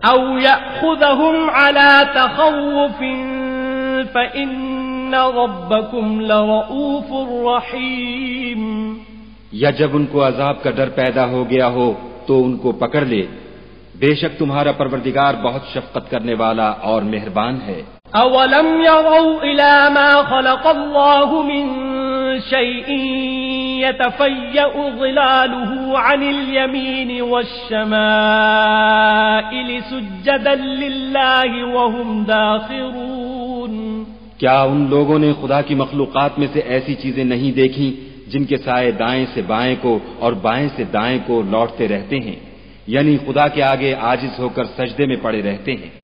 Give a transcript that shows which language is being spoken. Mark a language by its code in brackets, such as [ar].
[ar] أَوْ يَأْخُذَهُمْ عَلَى تَخَوُّفٍ فَإِنَّ رَبَّكُمْ لَرَءُوفٌ رَحِيمٌ، [ur] یا جب ان کو عذاب کا ڈر پیدا ہو گیا ہو تو ان کو پکڑ لے، بے شک تمہارا پروردگار بہت شفقت کرنے والا اور مہربان ہے۔ [ar] أولم يروا إلى ما خلق الله من شيء يتفيأ ظلاله عن اليمين والشمائل سجدا لله وهم داخرون. [ur] کیا ان لوگوں نے خدا کی مخلوقات میں سے ایسی چیزیں نہیں دیکھی جن کے سائے دائیں سے بائیں کو اور بائیں سے دائیں کو لوٹتے رہتے ہیں، یعنی خدا کے آگے عاجز ہو کر سجدے میں پڑے رہتے ہیں.